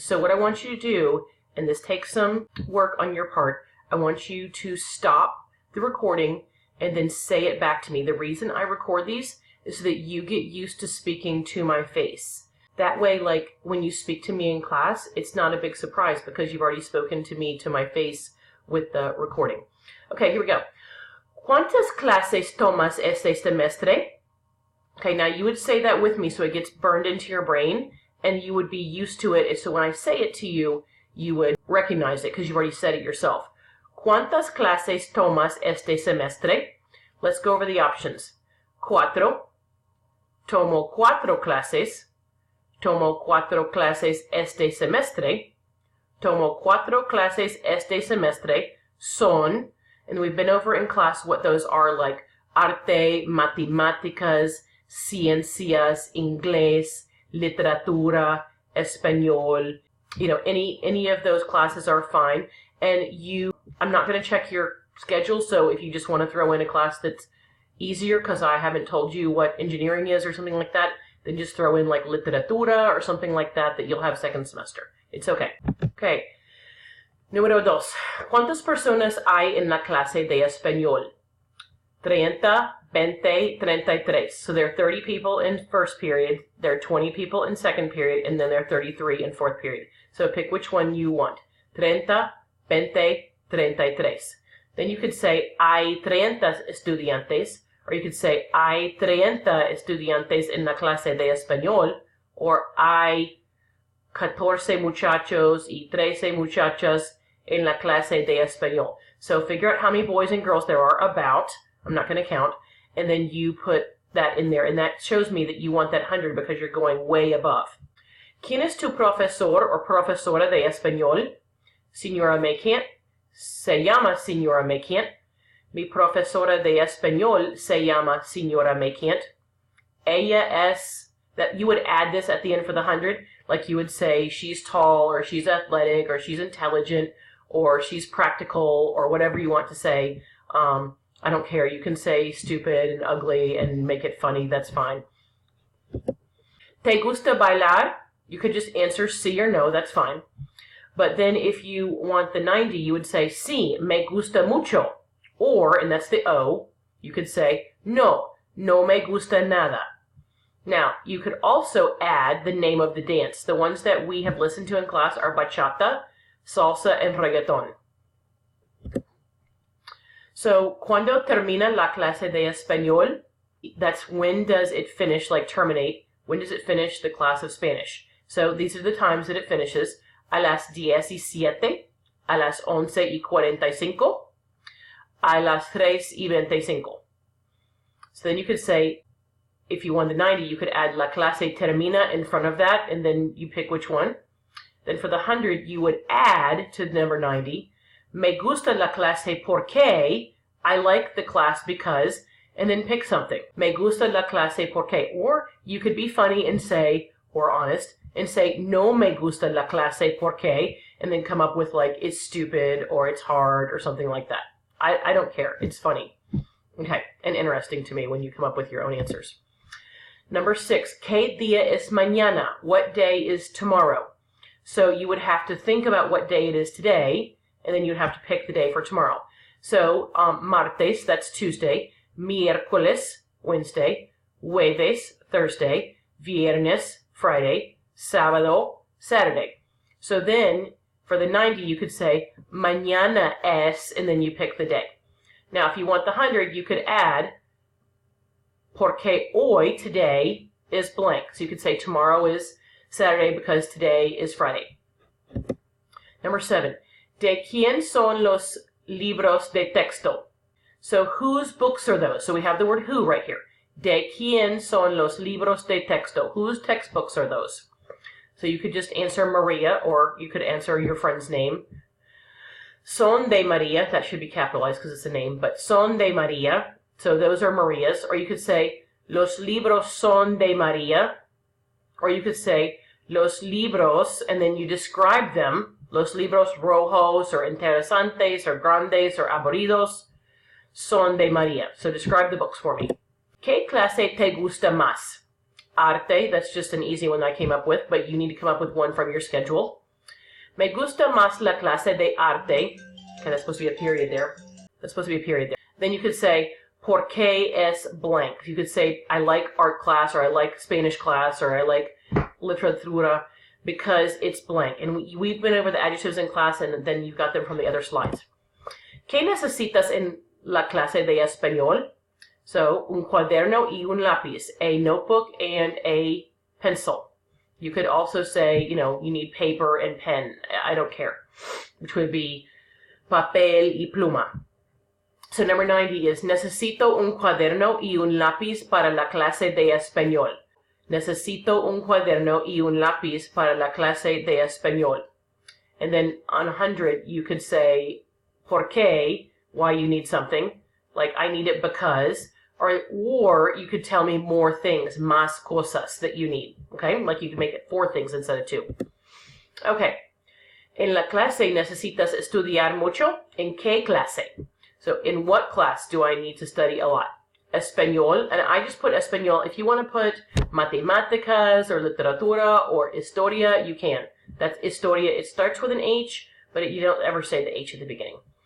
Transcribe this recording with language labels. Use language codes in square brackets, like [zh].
[en] So what I want you to do, and this takes some work on your part, I want you to stop the recording and then say it back to me. The reason I record these is so that you get used to speaking to my face. That way, like, when you speak to me in class, it's not a big surprise because you've already spoken to me to my face with the recording. Okay, here we go. [es] ¿Cuántas clases tomas este semestre? [en] Okay, now you would say that with me so it gets burned into your brain and you would be used to it. So when I say it to you, you would recognize it because you've already said it yourself. [es] ¿Cuántas clases tomas este semestre? [en] Let's go over the options. [es] Cuatro. Tomo cuatro clases. Tomo cuatro clases este semestre. Tomo cuatro clases este semestre. [en] Son. And we've been over in class what those are, like [es] arte, matemáticas, ciencias, inglés, literatura, español. [en] You know, any of those classes are fine. And I'm not going to check your schedule, so if you just want to throw in a class that's easier because I haven't told you what engineering is or something like that, then just throw in like literatura or something like that you'll have second semester. It's okay. Okay. Número 2. [es] ¿Cuántas personas hay en la clase de español? 30, 20, 33. [en] So there are 30 people in first period, there are 20 people in second period, and then there are 33 in fourth period. So pick which one you want. 30, 20, 33. Then you could say, [es] hay 30 estudiantes, [en] or you could say, [es] hay 30 estudiantes en la clase de español, [en] or [es] hay 14 muchachos y 13 muchachas en la clase de español. [en] So figure out how many boys and girls there are about. I'm not going to count. And then you put that in there. And that shows me that you want that 100 because you're going way above. [es] ¿Quién es tu profesor o profesora de español? Señora Mequant. Se llama Señora Mequant. Mi profesora de español se llama Señora Mequant. Ella es... [en] That you would add this at the end for the 100. Like you would say she's tall, or she's athletic, or she's intelligent, or she's practical, or whatever you want to say. I don't care. You can say stupid and ugly and make it funny. That's fine. [es] ¿Te gusta bailar? [en] You could just answer sí or no. That's fine. But then if you want the 90, you would say [es] sí, me gusta mucho. [en] Or, and that's the O, you could say [es] no, no me gusta nada. [en] Now, you could also add the name of the dance. The ones that we have listened to in class are bachata, salsa, and reggaeton. [es] So, ¿cuándo termina la clase de español? [en] That's when does it finish, like terminate. When does it finish the class of Spanish? So, these are the times that it finishes. [es] A las 17, a las 11:45, a las 3:25. [en] So then you could say, if you want the 90, you could add [es] la clase termina [en] in front of that, and then you pick which one. Then for the 100, you would add to number 90, [es] me gusta la clase porque, [en] I like the class because, and then pick something. [es] Me gusta la clase porque. [en] Or you could be funny and say, or honest, and say, [es] no me gusta la clase porque, [en] and then come up with like, it's stupid, or it's hard, or something like that. I don't care. It's funny. Okay, and interesting to me when you come up with your own answers. Number 6, [es] ¿qué día es mañana? [en] What day is tomorrow? So you would have to think about what day it is today, and then you'd have to pick the day for tomorrow. So, martes, that's Tuesday. Miércoles, Wednesday. Jueves, Thursday. Viernes, Friday. Sábado, Saturday. So then, for the 90, you could say, [es] mañana es, [en] and then you pick the day. Now, if you want the 100, you could add, [es] porque hoy, [en] today, is blank. So you could say tomorrow is Saturday because today is Friday. Number 7. [es] ¿De quién son los libros de texto? [en] So whose books are those? So we have the word who right here. [es] ¿De quién son los libros de texto? [en] Whose textbooks are those? So you could just answer Maria, or you could answer your friend's name. [es] Son de Maria. [en] That should be capitalized because it's a name, but [es] son de Maria. [en] So those are Maria's. Or you could say, [es] los libros son de Maria. [en] Or you could say, [es] los libros, [en] and then you describe them. [es] Los libros rojos, or interesantes, or grandes, or aburridos. son de María. [en] So describe the books for me. [es] ¿Qué clase te gusta más? [en] Arte, that's just an easy one I came up with, but you need to come up with one from your schedule. [es] Me gusta más la clase de arte. [en] Okay, that's supposed to be a period there. That's supposed to be a period there. Then you could say, [es] ¿por qué es [en] blank? You could say, I like art class, or I like Spanish class, or I like literatura, because it's blank. And we've been over the adjectives in class, and then you've got them from the other slides. [es] ¿Qué necesitas en la clase de español? [en] So, [es] un cuaderno y un lápiz, [en] a notebook and a pencil. You could also say, you know, you need paper and pen. I don't care, which would be [es] papel y pluma. [en] So number 90 is, [es] necesito un cuaderno y un lápiz para la clase de español. Necesito un cuaderno y un lápiz para la clase de español. [en] And then on 100, you could say, [es] ¿por qué? [en] Why you need something. Like, I need it because. Or you could tell me more things, [es] más cosas, [en] that you need. Okay? Like you could make it 4 things instead of 2. Okay. [es] En la clase necesitas estudiar mucho. ¿En qué clase? [en] So in what class do I need to study a lot? Español, and I just put español. If you want to put matemáticas or literatura or historia, you can. That's historia. It starts with an H, but you don't ever say the H at the beginning.